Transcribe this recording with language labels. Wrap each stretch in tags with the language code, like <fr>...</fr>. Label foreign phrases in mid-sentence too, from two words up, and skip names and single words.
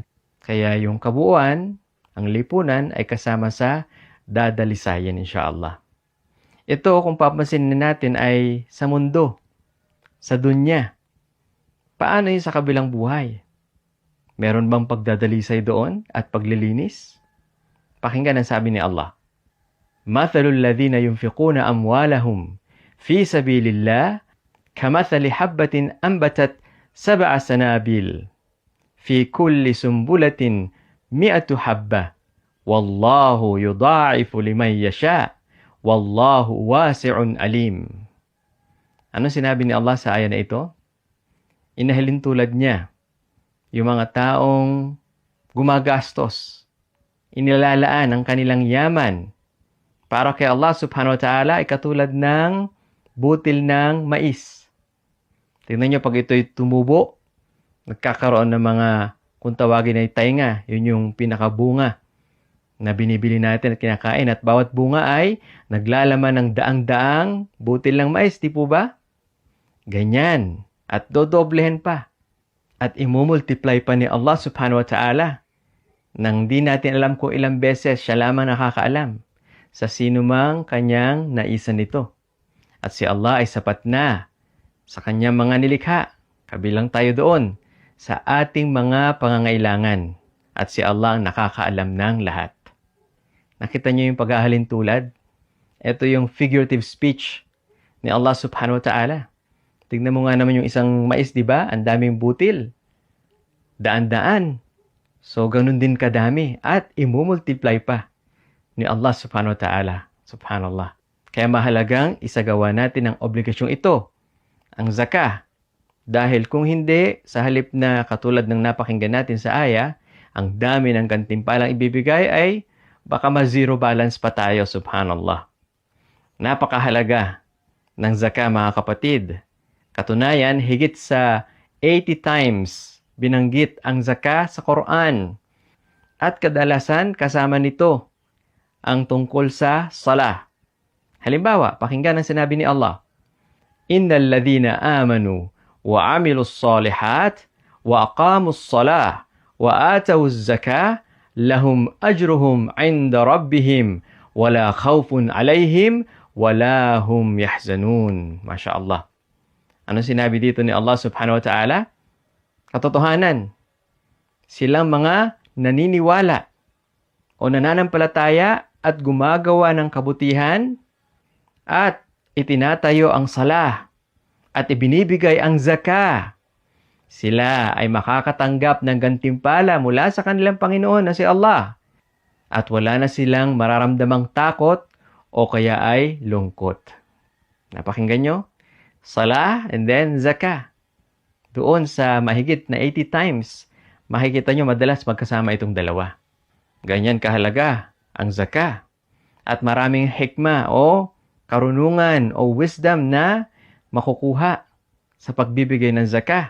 <tl>Kaya yung kabuuan, ang lipunan ay kasama sa dadalisayin insha'Allah. Ito kung papansinin natin ay sa mundo, sa dunya. Paano yun sa kabilang buhay? Meron bang pagdadalisay doon at paglilinis? Pakinggan ang sabi ni Allah.</tl> <ar>مثل الذين ينفقون أموالهم في سبيل الله كمثل حبة أنبتت 7 سنابل في كل سنبلة 100 حبة والله يضاعف لمن يشاء والله واسع عليم.</ar> <tl>Ano sinabi ni Allah sa aya na ito? Inahalin tulad niya yung mga taong gumagastos, inilalaan ang kanilang yaman para kay Allah</tl> <ar>سبحانه وتعالى</ar> <tl>ay katulad ng butil ng mais. Tingnan nyo, pag ito'y tumubo, nagkakaroon ng mga, kung tawagin ay tainga, yun yung pinakabunga na binibili natin at kinakain. At bawat bunga ay naglalaman ng daang-daang butil ng mais, di po ba? Ganyan. At dodoblehin pa. At imumultiply pa ni Allah</tl> <ar>سبحانه وتعالى.</ar> <tl>Nang di natin alam kung ilang beses siya lamang nakakaalam sa sino mang kanyang naisan nito. At si Allah ay sapat na sa kanyang mga nilikha. Kabilang tayo doon sa ating mga pangangailangan. At si Allah ang nakakaalam ng lahat. Nakita niyo yung paghahalin tulad? Ito yung</tl> <en>figurative speech</en> <tl>ni Allah</tl> <ar>سبحانه وتعالى.</ar> <tl>Tignan mo nga naman yung isang mais, di ba? Ang daming butil. Daan-daan. So, ganun din kadami. At imumultiply pa ni Allah</tl> <ar>سبحانه وتعالى.</ar> <tl>Subhanallah. Kaya mahalagang isagawa natin ang obligasyong ito, ang zakah. Dahil kung hindi, sa halip na katulad ng napakinggan natin sa aya, ang dami ng gantimpalang ibibigay ay baka ma-</tl> <en>zero balance</en> <tl>pa tayo, subhanallah. Napakahalaga ng zakah, mga kapatid. Katunayan, higit sa 80 times binanggit ang zakah sa Quran. At kadalasan kasama nito ang tungkol sa salah. Halimbawa, pakinggan ang sinabi ni Allah,</tl> <ar>إن الذين آمنوا وعملوا الصالحات وأقاموا الصلاة وآتوا الزكاة لهم أجرهم عند ربهم ولا خوف عليهم ولا هم يحزنون. ما شاء الله.</ar> <tl>Ano sinabi dito ni Allah</tl> <ar>سبحانه وتعالى?</ar> <tl>Katotohanan, silang mga naniniwala o nananampalataya at gumagawa ng kabutihan at itinatayo ang salah at ibinibigay ang zakah. Sila ay makakatanggap ng gantimpala mula sa kanilang Panginoon na si Allah at wala na silang mararamdamang takot o kaya ay lungkot. Napakinggan nyo?</tl> <en>Salah and then zakah.</en> <tl>Doon sa mahigit na 80 times, makikita nyo madalas magkasama itong dalawa. Ganyan kahalaga ang zakah. At maraming hikmah o karunungan o wisdom na makukuha sa pagbibigay ng zakah.</tl>